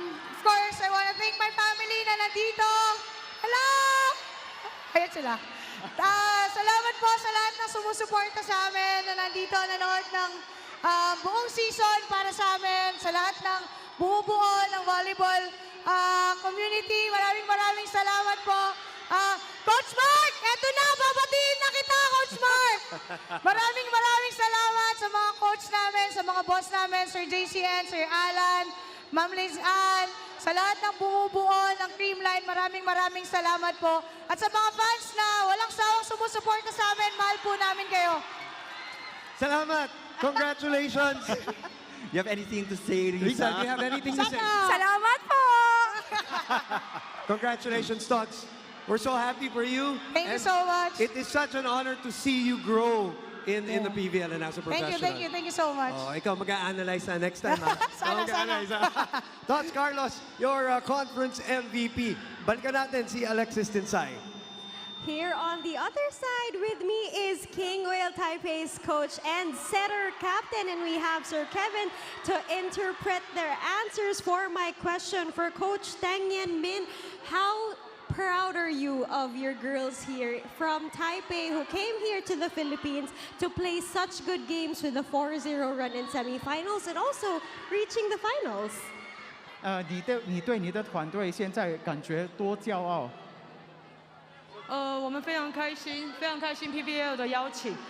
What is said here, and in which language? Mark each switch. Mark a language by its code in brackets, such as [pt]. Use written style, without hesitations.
[en] Of course, I want to thank my family [tl] na nandito. Hello! Ayan sila. Salamat po sa lahat ng sumusuporta sa amin na nandito, nanood ng buong season para sa amin, sa lahat ng bumubuo ng volleyball community. Maraming salamat po. Coach Mark, eto na, babatiin na kita, Coach Mark. Maraming salamat sa mga coach namin, sa mga boss namin, Sir JCN, Sir Alan, Ma'am Liz Ann, sa lahat ng bumubuo ng Creamline, maraming salamat po. At sa mga fans na walang sawang sumusuporta sa amin, mahal po namin kayo. Salamat! Congratulations! [en] You have anything to say, Risa? Risa, do you have anything to say? [tl] Salamat po! [en] Congratulations, Tots. We're so happy for you. Thank you And so much. It is such an honor to see you grow in the PVL and as a professional. Thank you so much. [tl] Oh, ikaw mag-a-analyze na next time, ha? Sana. Tots Carlos, [en] your conference MVP. [tl] Balikan natin si Alexis Tinsay. [en] Here on the other side with me is Kingwhale Taipei's coach and setter captain, and we have Sir Kevin to interpret their answers for my question for Coach Tang Yen Min. How proud are you of your girls here from Taipei who came here to the Philippines to play such good games with a 4-0 run in semifinals and also reaching the finals? [zh] 你对你的团队现在感觉多骄傲？我们非常开心，非常开心 PVL 的邀请。